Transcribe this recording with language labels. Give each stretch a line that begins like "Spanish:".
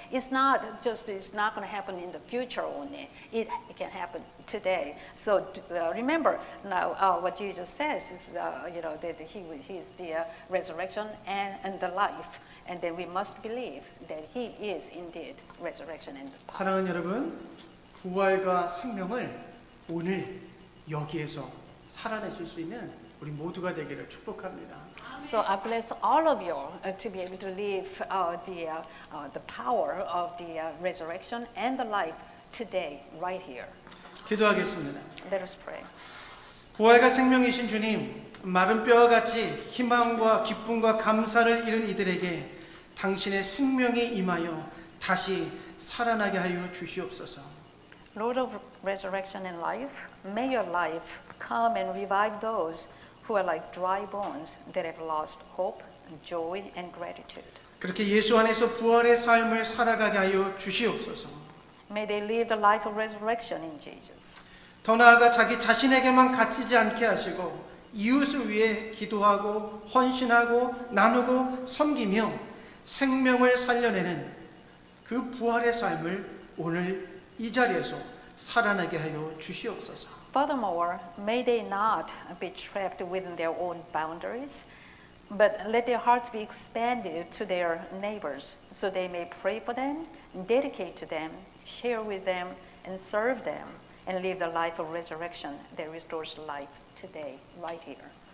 English: It's not going to happen in the future only. It can happen today. So remember now what Jesus says is that he is the resurrection and the life. And then we must believe that he is indeed resurrection and the power.
Korean: 사랑하는 여러분, 부활과 생명을 오늘 여기에서 살아내실 수 있는 우리 모두가 되기를 축복합니다.
English: So I bless all of you to be able to live the power of the resurrection and the life today, right here.
Korean: 기도하겠습니다.
English: Let us pray.
Korean: 부활과 생명이신 주님, 마른 뼈와 같이 희망과 기쁨과 감사를 잃은 이들에게 당신의 생명이 임하여 다시 살아나게 하여 주시옵소서.
English: Lord of resurrection and life, may your life come and revive those who are like dry bones that have lost hope, joy, and gratitude.
Korean: 그렇게 예수 안에서 부활의 삶을 살아가게 하여 주시옵소서.
English: May they live the life of resurrection in Jesus.
Korean: 더 나아가 자기 자신에게만 갇히지 않게 하시고 이웃을 위해 기도하고 헌신하고 나누고 섬기며 생명을 살려내는 그 부활의 삶을 오늘 이 자리에서 살아나게 하여 주시옵소서.
English: Furthermore, may they not be trapped within their own boundaries, but let their hearts be expanded to their neighbors, so they may pray for them, dedicate to them, share with them, and serve them, and live the life of resurrection that restores life today, right here.